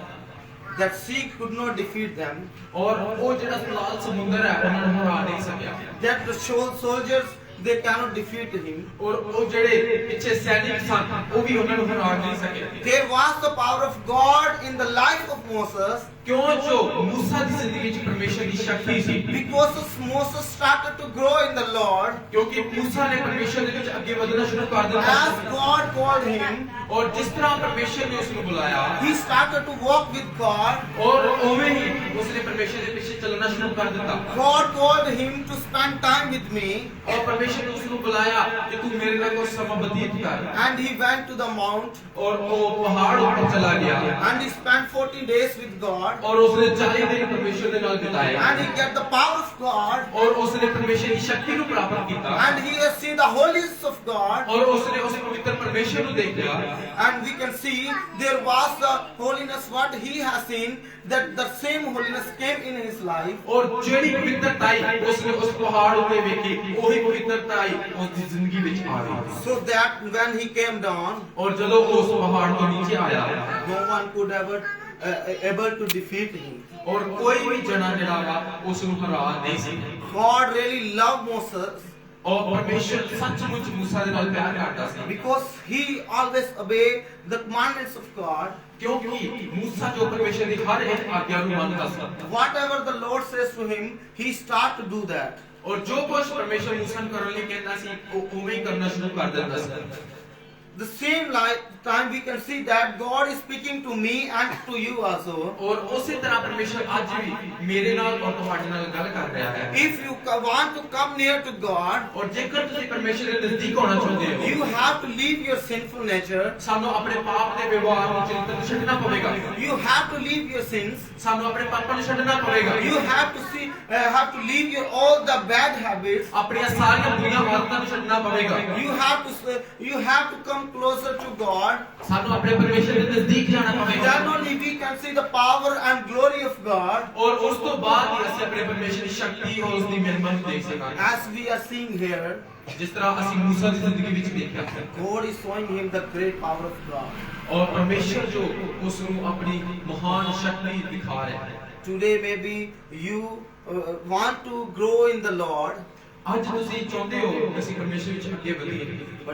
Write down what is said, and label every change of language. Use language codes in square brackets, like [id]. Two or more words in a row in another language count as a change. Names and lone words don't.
[en] That sea could not defeat them. [pa] ਔਰ ਉਹ ਜਿਹੜਾ ਲਾਲ ਸਮੁੰਦਰ ਹੈ ਉਹਨਾਂ ਨੂੰ ਹਰਾ ਨਹੀਂ ਸਕਿਆ [en] That the soldiers, they cannot defeat him. [pa] ਔਰ ਉਹ ਜਿਹੜੇ ਪਿੱਛੇ ਸੈਨਿਕ ਸਨ ਉਹ ਵੀ ਉਹਨਾਂ ਨੂੰ ਹਰਾ ਨਹੀਂ ਸਕੇ [en] There was the power of God in the life of Moses, [pa] ਕਿਉਂ ਜੋ ਮੂਸਾ ਦੀ ਜ਼ਿੰਦਗੀ ਵਿੱਚ ਪਰਮੇਸ਼ਰ ਦੀ ਸ਼ਕਤੀ ਸੀ [en] because Moses started to grow in the Lord. [pa] ਕਿਉਂਕਿ ਮੂਸਾ ਨੇ ਪਰਮੇਸ਼ਰ ਦੇ ਵਿੱਚ ਅੱਗੇ ਵਧਣਾ ਸ਼ੁਰੂ ਕਰ ਦਿੱਤਾ [en] As God called him, [pa] ਔਰ ਜਿਸ ਤਰ੍ਹਾਂ ਪਰਮੇਸ਼ਰ ਨੇ ਉਸ ਨੂੰ ਬੁਲਾਇਆ [en] he started to walk with God. [pa] ਔਰ ਉਵੇਂ ਹੀ ਉਸ ਨੇ ਪਰਮੇਸ਼ਰ ਦੇ ਪਿੱਛੇ ਚੱਲਣਾ ਸ਼ੁਰੂ ਕਰ ਦਿੱਤਾ [en] God called him to spend time with me, [pa] ਔਰ ਪਰਮੇਸ਼ਰ ਨੇ ਉਸ ਨੂੰ ਬੁਲਾਇਆ ਕਿ ਤੂੰ ਮੇਰੇ ਨਾਲ ਕੋਈ ਸਮਾਂ ਬਤੀਤ ਕਰ [en] and he went to the mount, [pa] ਔਰ ਉਹ ਪਹਾੜ ਉੱਪਰ ਚਲਾ ਗਿਆ [en] and he spent 40 days with God, [pa] ਔਰ ਉਸਨੇ 40 ਦਿਨ ਪਰਮੇਸ਼ਰ ਦੇ ਨਾਲ ਬਿਤਾਏ [en] and he get the power of God, [pa] ਔਰ ਉਸਨੇ ਪਰਮੇਸ਼ਰ ਦੀ ਸ਼ਕਤੀ ਨੂੰ ਪ੍ਰਾਪਤ ਕੀਤਾ [en] and he has seen the holiness of God. [pa] ਔਰ ਉਸਨੇ ਉਸ ਪਵਿੱਤਰ ਪਰਮੇਸ਼ਰ ਨੂੰ ਦੇਖਿਆ [en] And we can see there was the holiness what he has seen, that the same holiness came in his life. [pa] ਔਰ ਜਿਹੜੀ ਪਵਿੱਤਰਤਾਈ ਉਸਨੇ ਉਸ ਪਹਾੜ ਉੱਤੇ ਵੇਖੀ ਉਹੀ ਪਵਿੱਤਰਤਾਈ ਉਸ ਦੀ ਜ਼ਿੰਦਗੀ ਵਿੱਚ ਆ ਗਈ [en] So that when he came down, [pa] ਔਰ ਜਦੋਂ ਉਹ ਉਸ ਪਹਾੜ ਤੋਂ ਨੀਚੇ ਆਇਆ [en] no one could ever able to defeat him. [pa] ਔਰ ਕੋਈ ਵੀ ਜਣਾ ਜਿਹੜਾ ਵਾ ਉਸ ਨੂੰ ਹਰਾ ਨਹੀਂ ਸੀ [en] God really loved Moses [pa] ਔਰ ਪਰਮੇਸ਼ਰ ਸੱਚਮੁੱਚ ਮੂਸਾ ਦੇ ਨਾਲ ਪਿਆਰ ਕਰਦਾ ਸੀ [en] because he always obeyed the commandments of God. [pa] ਕਿਉਂਕਿ ਮੂਸਾ ਜੋ ਪਰਮੇਸ਼ਰ ਦੀ ਹਰ ਇੱਕ ਆਗਿਆ ਨੂੰ ਮੰਨਦਾ ਸੀ [en] Whatever the Lord says to him, he start to do that. [pa] ਔਰ ਜੋ ਕੁਝ ਪਰਮੇਸ਼ਰ ਮੂਸਾ ਨੂੰ ਕਰਨ ਲਈ ਕਹਿੰਦਾ ਸੀ ਉਹ ਉਵੇਂ ਹੀ ਕਰਨਾ ਸ਼ੁਰੂ ਕਰ ਦਿੰਦਾ ਸੀ [en] The same time we can see that God is speaking to me and to you also. [pa] ਔਰ ਉਸੇ ਤਰ੍ਹਾਂ ਪਰਮੇਸ਼ਰ ਅੱਜ ਵੀ ਮੇਰੇ ਨਾਲ ਔਰ ਤੁਹਾਡੇ ਨਾਲ ਗੱਲ ਕਰ ਰਿਹਾ ਹੈ [en] If you want to come near to God, [pa] ਔਰ ਜੇਕਰ ਤੁਸੀਂ ਪਰਮੇਸ਼ਰ ਦੇ ਨਜ਼ਦੀਕ ਆਉਣਾ ਚਾਹੁੰਦੇ ਹੋ [en] you have to leave your sinful nature. [pa] ਸਾਨੂੰ ਆਪਣੇ ਪਾਪ ਦੇ ਵਿਵਹਾਰ ਨੂੰ ਚਰਿੱਤਰ ਨੂੰ ਛੱਡਣਾ ਪਵੇਗਾ [en] You have to leave your sins. [pa] ਸਾਨੂੰ ਆਪਣੇ ਪਾਪਾਂ ਨੂੰ ਛੱਡਣਾ ਪਵੇਗਾ [en] You have to leave your all the bad habits. [pa] ਆਪਣੀਆਂ ਸਾਰੀਆਂ ਬੁਰੀਆਂ ਆਦਤਾਂ ਨੂੰ ਛੱਡਣਾ ਪਵੇਗਾ [en] You have to come closer to God. [pa] ਸਾਨੂੰ ਆਪਣੇ ਪਰਮੇਸ਼ਰ ਦੇ ਨਜ਼ਦੀਕ ਜਾਣਾ ਪਵੇਗਾ [en] Then only we can see the power and glory of God. [pa] ਔਰ ਉਸ ਤੋਂ ਬਾਅਦ ਹੀ ਅਸੀਂ ਆਪਣੇ ਪਰਮੇਸ਼ਰ ਦੀ ਸ਼ਕਤੀ ਔਰ ਉਸ ਦੀ ਮਹਿਮਾ ਨੂੰ ਦੇਖ ਸਕਾਂਗੇ [en] As we are seeing here, [pa] ਜਿਸ ਤਰ੍ਹਾਂ ਅਸੀਂ ਮੂਸਾ ਦੀ ਜ਼ਿੰਦਗੀ ਵਿੱਚ ਦੇਖਿਆ [en] God is showing him the great power of God. [pa] ਔਰ ਪਰਮੇਸ਼ਰ ਜੋ ਉਸ ਨੂੰ ਆਪਣੀ ਮਹਾਨ ਸ਼ਕਤੀ ਦਿਖਾ ਰਿਹਾ ਹੈ [en] Today maybe you want to grow in the Lord, [pa] ਅੱਜ ਤੁਸੀਂ ਚਾਹੁੰਦੇ ਹੋ ਕਿ ਅਸੀਂ ਪਰਮੇਸ਼ਰ ਵਿੱਚ ਅੱਗੇ ਵਧੀਏ